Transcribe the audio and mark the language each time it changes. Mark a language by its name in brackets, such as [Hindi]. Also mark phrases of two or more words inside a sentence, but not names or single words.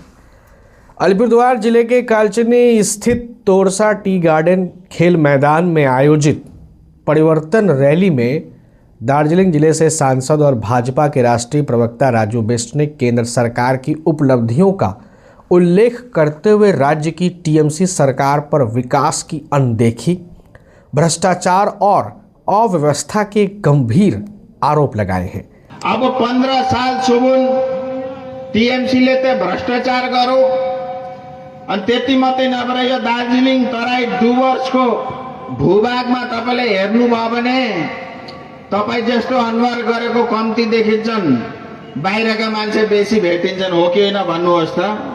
[Hindi] अलीपुरद्वार जिले के कालचिनी स्थित तोरसा टी गार्डन खेल मैदान में आयोजित परिवर्तन रैली में दार्जिलिंग जिले से सांसद और भाजपा के राष्ट्रीय प्रवक्ता राजू बिष्ट ने केंद्र सरकार की उपलब्धियों का उल्लेख करते हुए राज्य की टीएमसी सरकार पर विकास की अनदेखी, भ्रष्टाचार और अव्यवस्था के गंभीर आरोप लगाए हैं। [Nepali] अब 15 साल सुबुन टीएमसी ले ते भ्रष्टाचार गरो अनि त्यति मात्रै नभएर यो दार्जिलिङ तराई डुवर्सको भूभागमा तपाईले हेर्नुभयो भने तपाई जस्तो अनुहार गरेको कम्ती देखिन्छन्, बाहिरका मान्छे बेसी भेटिन्छन्, हो कि होइन भन्नुहोस् त।